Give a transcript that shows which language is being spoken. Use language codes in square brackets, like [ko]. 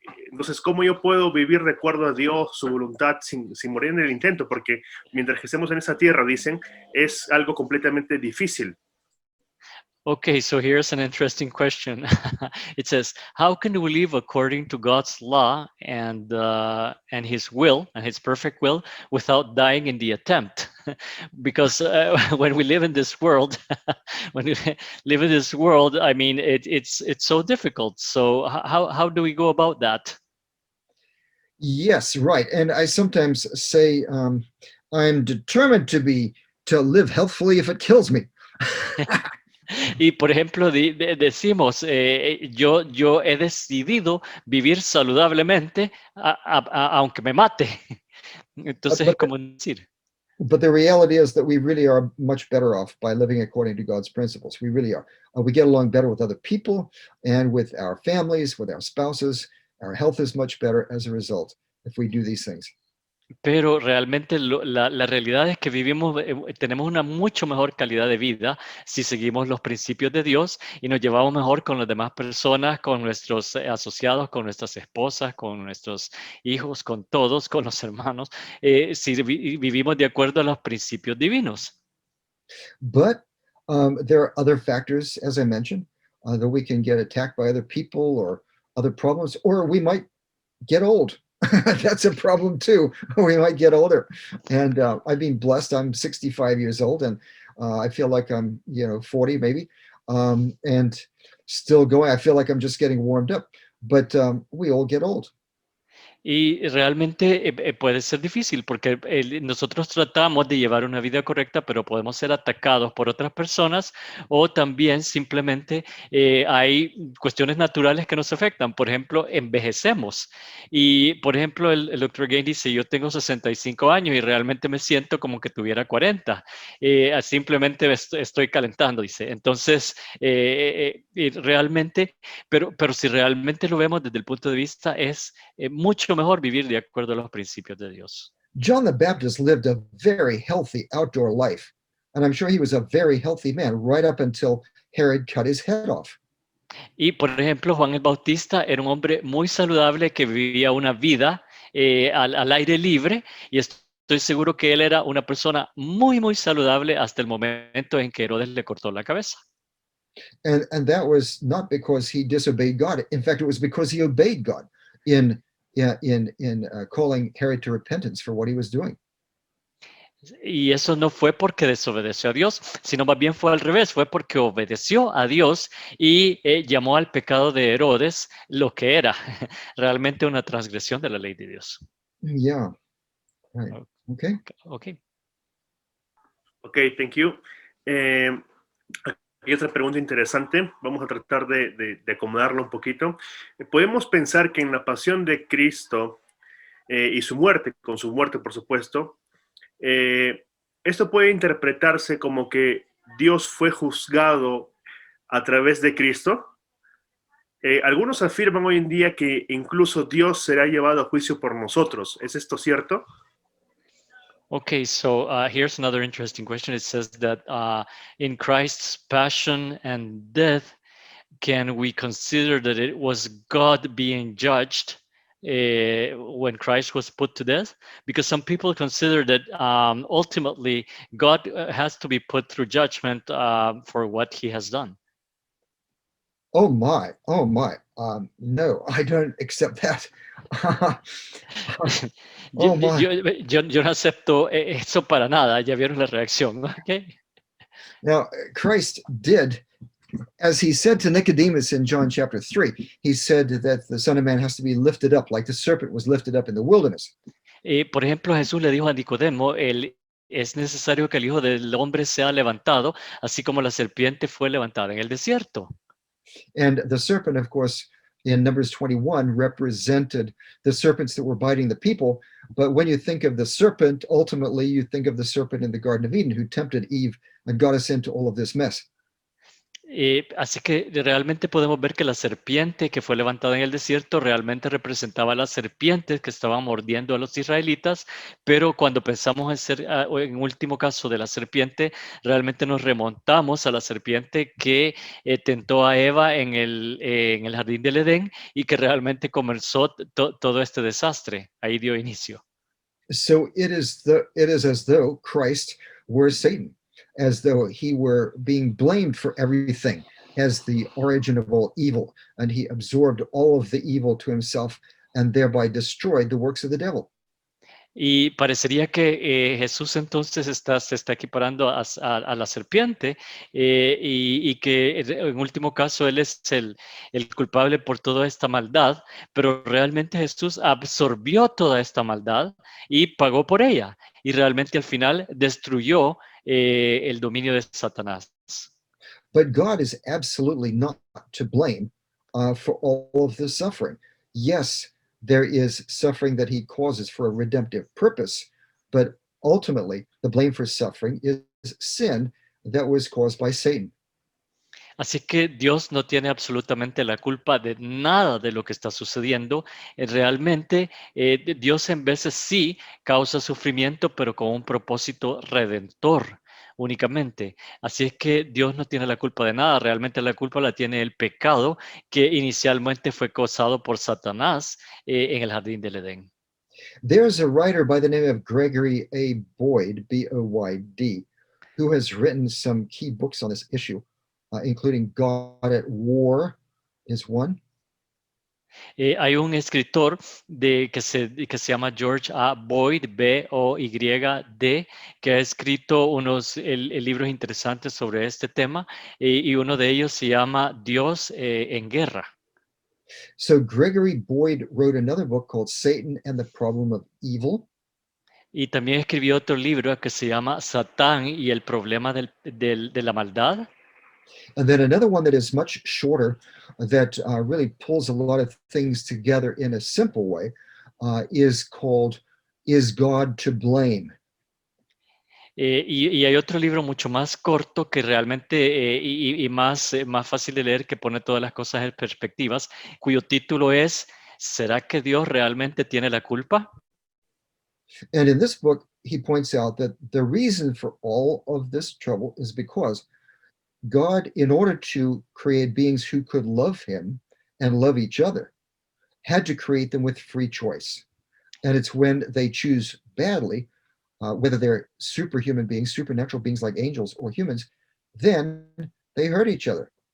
[es] Entonces, ¿cómo yo puedo vivir de acuerdo a Dios, su voluntad, sin morir en el intento? Porque mientras que estemos en esa tierra, dicen, es algo completamente difícil. [en] Okay, so here's an interesting question. It says, how can we live according to God's law and His will and His perfect will without dying in the attempt? Because when we live in this world, when we live in this world, I mean, it's so difficult. So how do we go about that? Yes, right. And I sometimes say, I'm determined to live healthfully if it kills me. [es] Y por ejemplo, decimos, yo he decidido vivir saludablemente aunque me mate. Entonces es como decir. [en] But the reality is that we really are much better off by living according to God's principles. We really are. We get along better with other people and with our families, with our spouses. Our health is much better as a result if we do these things. [es] Pero realmente la realidad es que tenemos una mucho mejor calidad de vida si seguimos los principios de Dios y nos llevamos mejor con las demás personas, con nuestros asociados, con nuestras esposas, con nuestros hijos, con todos, con los hermanos, si vivimos de acuerdo a los principios divinos. [en] But there are other factors, as I mentioned, that we can get attacked by other people or other problems, or we might get old. That's a problem too. We might get older. And I've been blessed. I'm 65 years old and I feel like I'm, 40 maybe, and still going. I feel like I'm just getting warmed up, but we all get old. [es] Y realmente puede ser difícil porque nosotros tratamos de llevar una vida correcta, pero podemos ser atacados por otras personas o también simplemente hay cuestiones naturales que nos afectan. Por ejemplo, envejecemos. Y, por ejemplo, el Dr. Gain dice, yo tengo 65 años y realmente me siento como que tuviera 40. Simplemente estoy calentando, dice. Entonces, realmente, pero si realmente lo vemos desde el punto de vista, es mucho mejor vivir de acuerdo a los principios de Dios. [en] John the Baptist lived a very healthy outdoor life, and I'm sure he was a very healthy man right up until Herod cut his head off. [es] Y por ejemplo, Juan el Bautista era un hombre muy saludable que vivía una vida al aire libre y estoy seguro que él era una persona muy, muy saludable hasta el momento en que Herodes le cortó la cabeza. [en] And that was not because he disobeyed God. In fact, it was because he obeyed God in calling Herod to repentance for what he was doing. [es] Y eso no fue porque desobedeció a Dios, sino más bien fue al revés, fue porque obedeció a Dios y llamó al pecado de Herodes lo que era realmente una transgresión de la ley de Dios. [en] Yeah. Right. Okay. Okay. Ok, thank you. [es] Hay otra pregunta interesante, vamos a tratar de acomodarlo un poquito. ¿Podemos pensar que en la pasión de Cristo y su muerte, con su muerte por supuesto, esto puede interpretarse como que Dios fue juzgado a través de Cristo? Algunos afirman hoy en día que incluso Dios será llevado a juicio por nosotros. ¿Es esto cierto? [en] Okay, so here's another interesting question. It says that in Christ's passion and death, can we consider that it was God being judged when Christ was put to death? Because some people consider that ultimately God has to be put through judgment for what he has done. Oh my, oh my. No, I don't accept that. Oh my. [es] Yo no acepto eso para nada. Ya vieron la reacción, ¿no? [en] Okay. Now, Christ did, as he said to Nicodemus in John chapter 3, he said that the Son of Man has to be lifted up like the serpent was lifted up in the wilderness. [es] Por ejemplo, Jesús le dijo a Nicodemo, es necesario que el Hijo del Hombre sea levantado, así como la serpiente fue levantada en el desierto. [en] And the serpent, of course, in Numbers 21 represented the serpents that were biting the people. But when you think of the serpent, ultimately you think of the serpent in the Garden of Eden who tempted Eve and got us into all of this mess. [es] Así que realmente podemos ver que la serpiente que fue levantada en el desierto realmente representaba a las serpientes que estaban mordiendo a los israelitas, pero cuando pensamos en último caso de la serpiente, realmente nos remontamos a la serpiente que tentó a Eva en el jardín del Edén y que realmente comenzó todo este desastre. Ahí dio inicio. [en] So it is as though Christ were Satan, as though he were being blamed for everything as the origin of all evil, and he absorbed all of the evil to himself and thereby destroyed the works of the devil. [es] Y parecería que Jesús entonces se está equiparando a la serpiente y que en último caso Él es el culpable por toda esta maldad, pero realmente Jesús absorbió toda esta maldad y pagó por ella y realmente al final destruyó el dominio de Satanás. [en] But God is absolutely not to blame for all of this suffering. Yes, there is suffering that he causes for a redemptive purpose, but ultimately the blame for suffering is sin that was caused by Satan. [es] Así que Dios no tiene absolutamente la culpa de nada de lo que está sucediendo. Realmente Dios en veces sí causa sufrimiento, pero con un propósito redentor únicamente. Así es que Dios no tiene la culpa de nada. Realmente la culpa la tiene el pecado que inicialmente fue causado por Satanás en el jardín del Edén. [en] There's a writer by the name of Gregory A. Boyd, B-O-Y-D, who has written some key books on this issue, including God at War is one. [es] Hay un escritor que se llama George A. Boyd, B-O-Y-D, que ha escrito unos libros interesantes sobre este tema y uno de ellos se llama Dios en Guerra. [en] So Gregory Boyd wrote another book called Satan and the Problem of Evil. [es] Y también escribió otro libro que se llama Satán y el problema de la maldad. [en] And then another one that is much shorter that really pulls a lot of things together in a simple way is called Is God to Blame? [es] Y hay otro libro mucho más corto que realmente y más fácil de leer que pone todas las cosas en perspectivas, cuyo título es ¿Será que Dios realmente tiene la culpa? [en] And in this book, he points out that the reason for all of this trouble is because God, in order to create beings who could love him and love each other, had to create them with free choice. And it's when they choose badly, whether they're superhuman beings, supernatural beings like angels or humans, then they hurt each other.